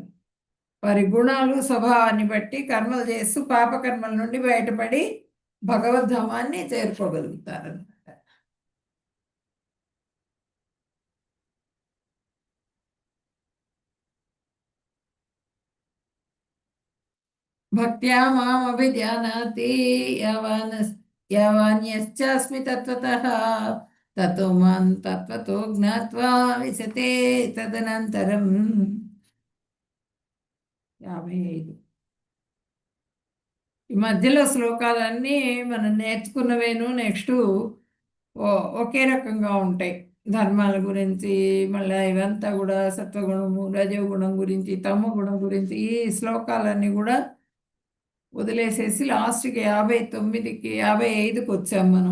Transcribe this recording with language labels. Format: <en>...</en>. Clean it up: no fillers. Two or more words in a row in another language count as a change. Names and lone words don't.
<te>వారి గుణాలు, స్వభావాన్ని బట్టి కర్మలు చేస్తూ పాపకర్మల నుండి బయటపడి భగవద్ధామాన్ని చేరుకోగలుగుతారు.</te> <sa>భక్త్యా మాం అభిజానాతి యావాన్యశ్చాస్మి తత్వతః తతో మాం తత్వతో జ్ఞాత్వా విశతే తదనంతరం.</sa> <te>55. ఈ మధ్యలో శ్లోకాలన్నీ మనం నేర్చుకున్నవేను నెక్స్ట్ ఒకే రకంగా ఉంటాయి. ధర్మాల గురించి, మళ్ళీ ఇవంతా కూడా సత్వగుణము, రజోగుణం గురించి, తమో గుణం గురించి ఈ శ్లోకాలన్నీ కూడా వదిలేసేసి లాస్ట్కి 59కి 55కి వచ్చాం మనం.</te>